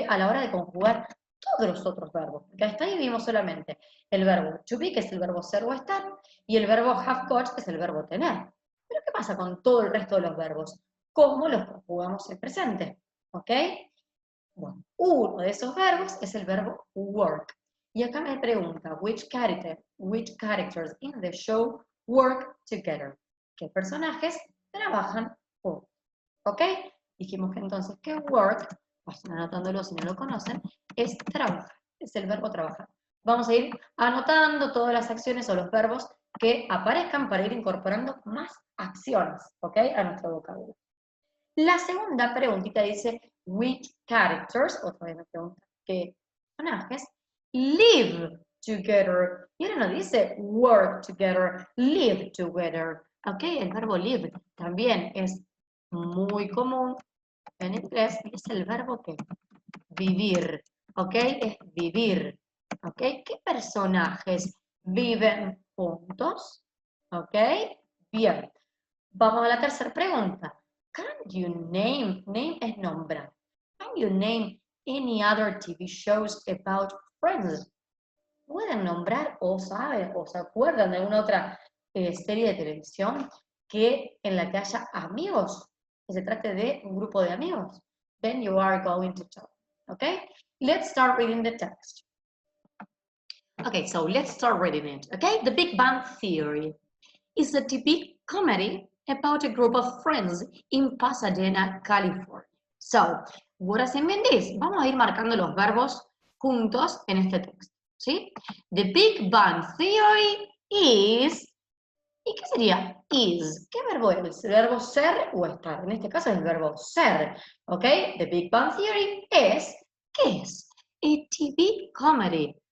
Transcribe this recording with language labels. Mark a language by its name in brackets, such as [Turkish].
[Spanish] A la hora de conjugar todos los otros verbos. Porque hasta ahí vimos solamente el verbo to be, que es el verbo ser o estar, y el verbo have got, que es el verbo tener. Pero ¿qué pasa con todo el resto de los verbos? ¿Cómo los conjugamos en presente? ¿Ok? Bueno, uno de esos verbos es el verbo work. [English] Y acá me pregunta, which characters in the show work together? [Spanish] ¿Qué personajes trabajan juntos? ¿Ok? Dijimos que entonces que work, vayan anotándolo si no lo conocen, es trabajar, es el verbo trabajar. Vamos a ir anotando todas las acciones o los verbos que aparezcan para ir incorporando más acciones, ¿ok? A nuestro vocabulario. La segunda preguntita dice, [English] which characters, [Spanish] otra vez me pregunta, ¿qué personajes [English] live together? [Spanish] Y ahora no dice [English] work together, live together. [Spanish] ¿Ok? El verbo live también es muy común en inglés, es el verbo que vivir. ¿Ok? Es vivir. ¿Ok? ¿Qué personajes viven juntos? ¿Ok? Bien. Vamos a la tercera pregunta. [English] Can you name, name [Spanish] es nombrar. [English] Can you name any other TV shows about Friends? [Spanish] ¿Pueden nombrar o saben o se acuerdan de alguna otra serie de televisión en la que haya amigos? Que se trate de un grupo de amigos. [English] Then you are going to tell. Okay? Let's start reading the text. Okay, so let's start reading it. Okay? The Big Bang Theory is a TV comedy about a group of friends in Pasadena, California. So, what does it mean this? [Spanish] Vamos a ir marcando los verbos juntos en este texto, ¿sí? The Big Bang Theory is... ¿Y qué sería? Is. ¿Qué verbo es? ¿El verbo ser o estar? En este caso es el verbo ser, ¿ok? The Big Bang Theory es... ¿Qué es? [English] A TV comedy.